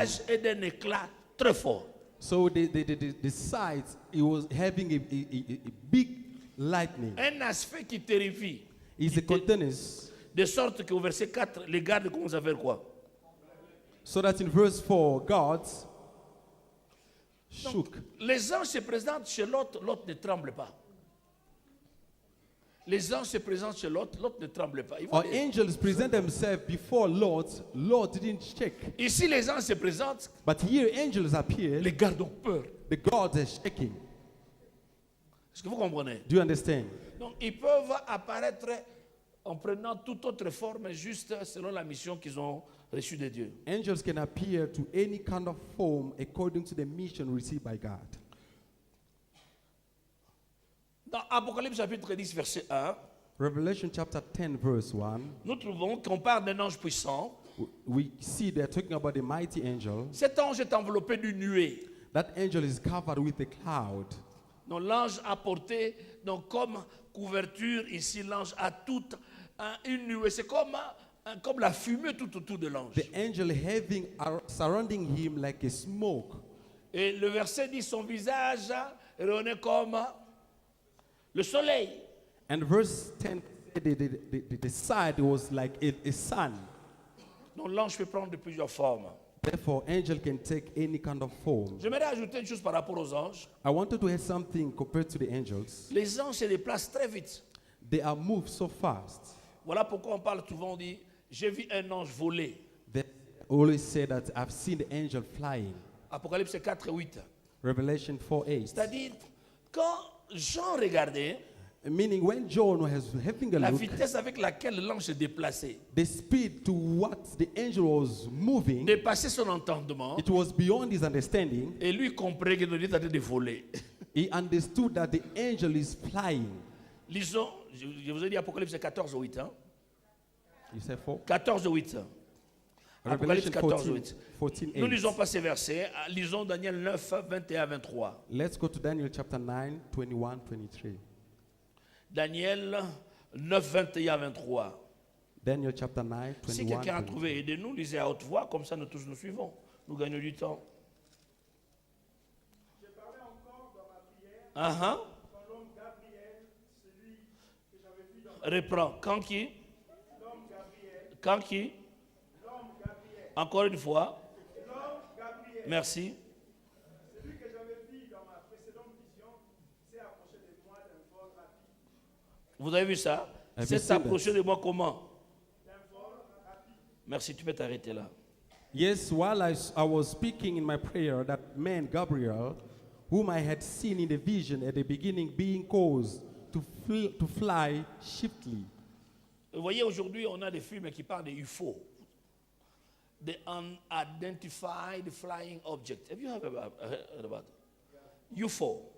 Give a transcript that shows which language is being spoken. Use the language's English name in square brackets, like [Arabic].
[French] visage est d'un éclat très fort. [English] So the sides, it was having a big lightning. [French] Un aspect qui terrifie. [English] Is the countenance, [French] De sorte qu'au verset 4, les gardes commencent à faire quoi? [English] so that in verse 4, God shook. [French] Les anges se présentent chez l'autre, l'autre ne tremble pas. Les anges se présentent chez l'autre, l'autre ne tremble pas. Ils vont [English] Our [French] dire- [English] angels present themselves before Lord didn't shake. [French] Ici, les anges se présentent, [English] But here angels appear, [French] les gardes ont peur. [English] the gods are shaking. [French] Est-ce que vous comprenez? [English] Do you understand? [French] Donc, ils peuvent apparaître en prenant toute autre forme, juste selon la mission qu'ils ont reçue de Dieu. [English] Angels can appear to any kind of form according to the mission received by God. [French] Dans Apocalypse chapitre 10, verset 1, [English] Revelation chapter 10 verse 1, [French] nous trouvons qu'on parle d'un ange puissant. [English] we see they're talking about the mighty angel. [French] Cet ange est enveloppé d'une nuée. [English] That angel is covered with a cloud. [French] Donc l'ange a porté, donc comme couverture ici, l'ange a toute une nuée. C'est comme la fumée tout autour de l'ange. [English] The angel having surrounding him like a smoke. [French] Et le verset dit son visage rayonnait comme le soleil. [English] And verse 10, the side was like a sun. [French] Donc l'ange peut prendre de plusieurs formes. [English] Therefore, angel can take any kind of form. [French] J'aimerais ajouter une chose par rapport aux anges. [English] I wanted to add something compared to the angels. [French] Les anges se déplacent très vite. [English] They are moved so fast. [French] Voilà pourquoi on parle souvent, on dit, j'ai vu un ange voler. [English] They always say that I've seen the angel flying. [French] Apocalypse 4 et 8. [English] Revelation 4:8. [French] C'est-à-dire, quand Jean regardait, [English] Meaning when John was having a [French] la [English] look, [French] vitesse avec laquelle l'ange se déplaçait [English] the speed to what the angel was moving, [French] dépassait son entendement. [English] it was beyond his understanding. [French] Et lui comprenait que Dieu était en train de voler. [English] He understood that the angel is flying. [French] Lisons, je vous ai dit Apocalypse 14 8. Hein? [English] You said 4? [French] 14 8. Apocalypse [English] Revelation 14 14, 8. 14 [French] Nous 8. lisons pas ces versets. Lisons Daniel 9, 21 23. [English] Let's go to Daniel chapter 9, 21, 23. [French] Daniel 9, 21 23. [English] Daniel chapter 9, [French] Si 21, quelqu'un a 23. trouvé, aidez-nous, lisez à haute voix, comme ça nous tous nous suivons. Nous gagnons du temps. Uh-huh. Reprends. Quand qui? Quand qui? Encore une fois. Merci. Celui que j'avais vu dans ma précédente vision s'est approché de moi d'un vol rapide. Vous avez vu ça? [English] Have you [French] C'est [English] seen [French] s'approcher de moi comment? Merci, tu peux t'arrêter là. [English] Yes, while I was speaking in my prayer, that man Gabriel, whom I had seen in the vision at the beginning, being caused to fly swiftly. [French] Vous voyez, aujourd'hui, on a des films qui parlent des UFO. [English] The Unidentified Flying Object. Have you heard about UFO?